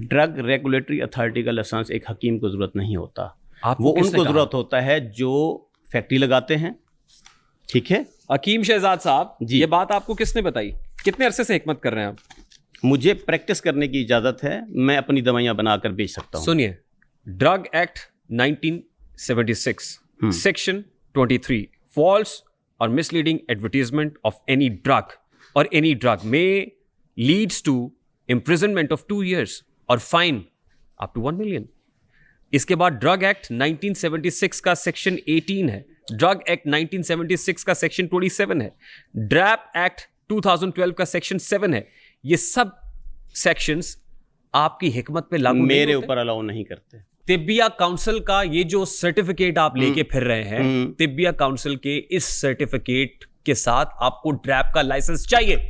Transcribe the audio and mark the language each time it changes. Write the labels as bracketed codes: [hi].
[ur] Drug regulatory authority کا licence ایک حکیم کو ضرورت نہیں ہوتا، وہ ان کو ضرورت ہوتا ہے جو فیکٹری لگاتے ہیں. ٹھیک ہے حکیم شہزاد صاحب جی، یہ بات آپ کو کس نے بتائی؟ کتنے عرصے سے حکمت کر رہے ہیں آپ؟ مجھے پریکٹس کرنے کی اجازت ہے، میں اپنی دوائیاں بنا کر بیچ سکتا ہوں. سنیے، ڈرگ ایکٹ 1976 سیکشن 23 فالس اور [en] misleading advertisement of any drug or any drug may leads to imprisonment of 2 years or fine up to 1 million. [ur] اس کے بعد ڈرگ ایکٹ 1976 کا سیکشن 18 ہے، ڈرگ ایکٹ 1976 کا سیکشن 27 ہے، ڈریپ ایکٹ 2012 کا سیکشن 7 ہے. یہ سب سیکشنز آپ کی حکمت پہ لاگو میرے اوپر الاؤ نہیں کرتے. طبیہ کاؤنسل کا یہ جو سرٹیفکیٹ آپ لے کے پھر رہے ہیں، طبیہ کاؤنسل کے اس سرٹیفکیٹ کے ساتھ آپ کو ڈریپ کا لائسنس چاہیے.